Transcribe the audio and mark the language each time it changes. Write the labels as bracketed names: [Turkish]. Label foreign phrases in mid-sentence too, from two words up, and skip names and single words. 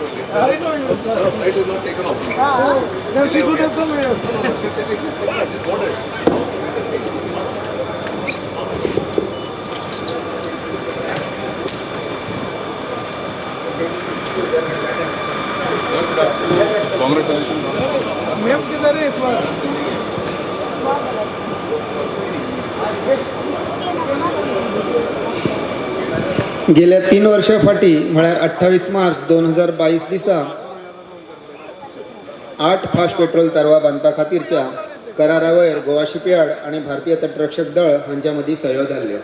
[English] I know you. Flight is not taken off. Then she could have come here. She said it is boarded. Congratulations. [Hindi] मैम किधर है इस बार? [Konkani] गेल्या 3 वर्षांपाठी म्हळ्यार 28 मार्च 2022 दिसा 8 फास्ट पेट्रोल तरवा बांधपा खातीरच्या करारावयर गोवा शिपयार्ड आणि भारतीय तटरक्षक दळ हांच्या मदीं सह्यो जाल्ल्यो.